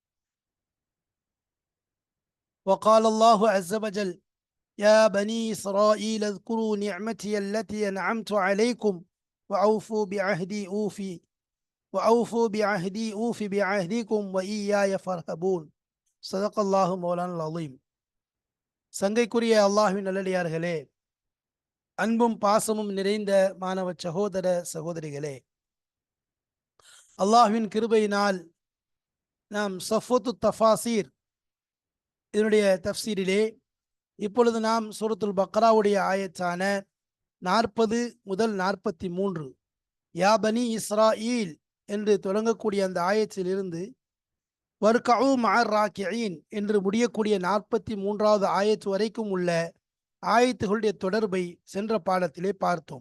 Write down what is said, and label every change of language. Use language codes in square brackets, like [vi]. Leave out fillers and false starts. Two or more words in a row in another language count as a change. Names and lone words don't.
[ar] وقال الله عز وجل: يا بني إسرائيل اذكروا نعمتي التي أنعمت عليكم وأوفوا بعهدي أوف بعهدكم وإياي فارهبون. صدق الله مولانا العظيم. [ta] சங்கைக்குரிய அல்லாஹ்வின் நல்லடியார்களே, அன்பும் பாசமும் நிறைந்த மாணவ சகோதர சகோதரிகளே, அல்லாஹ்வின் கிருபையினால் நாம் சஃபத்து தஃபாசீர் இதனுடைய தஃப்சீரிலே இப்பொழுது நாம் சூரத்துல் பக்ராவுடைய ஆயத்தான 40 முதல் 43 [ar] يا بني إسرائيل [ta] என்று தொடங்கக்கூடிய அந்த ஆயத்திலிருந்து [ar] واركعوا مع الراكعين [ta] என்று முடியக்கூடிய 43வது ஆயத்து வரைக்கும் உள்ள ஆயத்துகளுடைய தொடர்பை சென்ற பாடத்திலே பார்த்தோம்.